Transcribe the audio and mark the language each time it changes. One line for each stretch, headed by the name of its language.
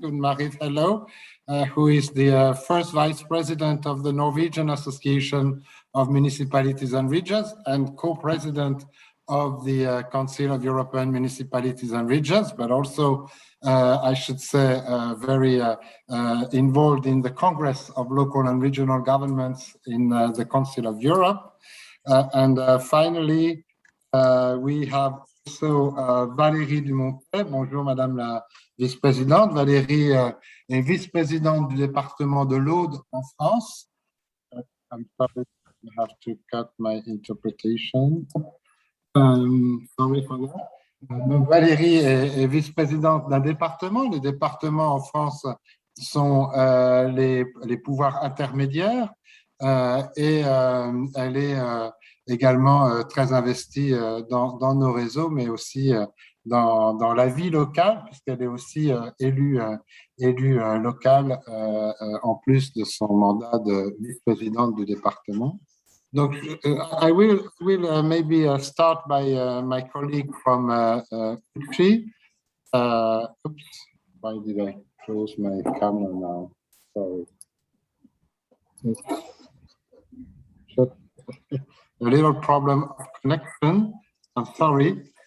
English: Gunn-Marit, hello, who is the first vice president of the Norwegian Association of Municipalities and Regions and co-president of the Council of European Municipalities and Regions, but also, I should say, very involved in the Congress of Local and Regional Governments in the Council of Europe. And finally, we have also Valérie Dumontet.
French: Bonjour, Madame la Vice-Présidente. Valérie est vice-présidente du département de l'Aude en France.
English: I'm sorry, I have to cut my interpretation. Sorry for that.
French: Donc Valérie est vice-présidente d'un département. Les départements en France sont les pouvoirs intermédiaires et elle est également très investie dans nos réseaux, mais aussi dans la vie locale, puisqu'elle est aussi élue locale en plus de son mandat de vice-présidente du département. Donc,
English: I will maybe start by my colleague from UCI. Oops, why did I close my camera now? Sorry. A little problem of connection. I'm sorry.